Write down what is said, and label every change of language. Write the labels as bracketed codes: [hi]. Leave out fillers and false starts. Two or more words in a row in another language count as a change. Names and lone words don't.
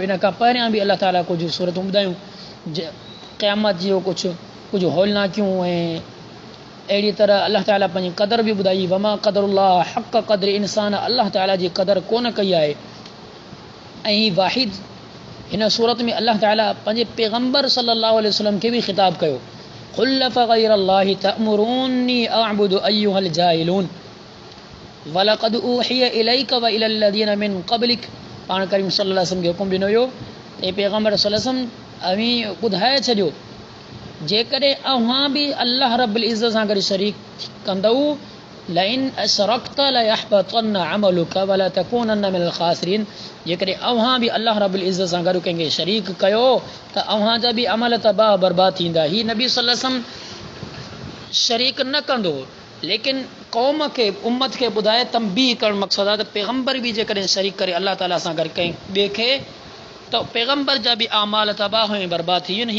[sd] इन खां पहिरियां बि अल्लाह ताला कुझु सूरतूं ॿुधायूं, क़यामत जो कुझु हौलनाकियूं ऐं अहिड़ी तरह अल्लाह ताला पंहिंजी क़दर बि ॿुधाई। [ar] وما قدروا الله حق قدره. [sd] इंसान अल्लाह ताला जी क़दर कोन कई आहे। ऐं ही वाहिद हिन सूरत में अल्लाह ताला पंहिंजे पैगम्बर [ar] صلى الله عليه وسلم [sd] खे बि ख़िताब कयो, [ar] قل أفغير الله تأمروني أعبد أيها الجاهلون ولقد أوحي إليك وإلى الذين من قبلك. [sd] पाण करीम [ar] صلى الله عليه وسلم [sd] खे हुकुम ॾिनो हुयो ऐं पैगम्बर [ar] صلى الله عليه وسلم [sd] अवी ॿुधाए छॾियो, जेकॾहिं अव्हां बि अल्लाह [ar] رب العزة [sd] सां गॾु शरीक कंदव [ar] لئن أشركت ليحبطن عملك ولا تكونن من الخاسرين. [sd] जेकॾहिं अव्हां बि अल्लाह [ar] رب العزة [sd] सां गॾु कंहिंखे शरीक कयो त अव्हां जा बि अमल तबाह बर्बाद थींदा। ही नबी [ar] صلى الله عليه وسلم [sd] शरीक न कंदो, लेकिन क़ौम खे उम्मत खे ॿुधाए तंबीह करणु मक़सदु आहे त पैगम्बर बि जेकॾहिं शरीक करे अल्लाह ताला सां गॾु कंहिं ॿिए खे त पैगम्बर जा बि आमाल तबाह ऐं बर्बाद थी वञनि।